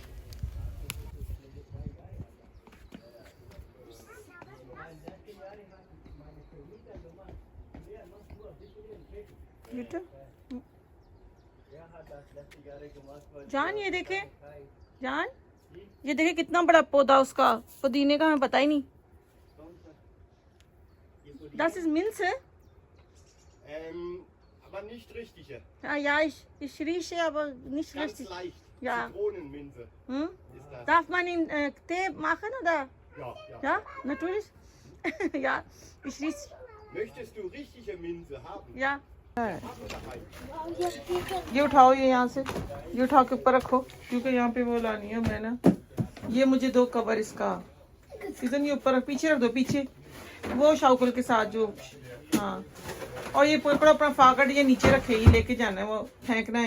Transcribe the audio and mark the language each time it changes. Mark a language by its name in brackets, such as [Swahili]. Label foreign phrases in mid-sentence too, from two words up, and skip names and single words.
[Hindi] जान ये देखे, जान ये देखे कितना बड़ा पौधा उसका पुदीने का, हमें पता ही नहीं। [German] Das ist Minze? Aber nicht richtige. Ja, ich rieche, aber nicht Ganz richtig. leicht. Ja. Zitronenminze Hm? ist das. Darf man in Tee machen oder? Ja, ja. Ja, natürlich. Ja, ich rieche. Möchtest du richtige Minze haben? Ja. Haben daheim. [Hindi] ये उठाओ, ये यहाँ से ये उठा के ऊपर रखो, क्योंकि यहाँ पे वो लानी है मैं ना। ये मुझे दो कवर इसका, सीजन ये ऊपर पीछे रख दो, पीछे वो शाउकल के साथ जो, हाँ। और ये पकड़ो अपना फाकड़, ये नीचे रखे, ये लेके जाना है, वो फेंकना है।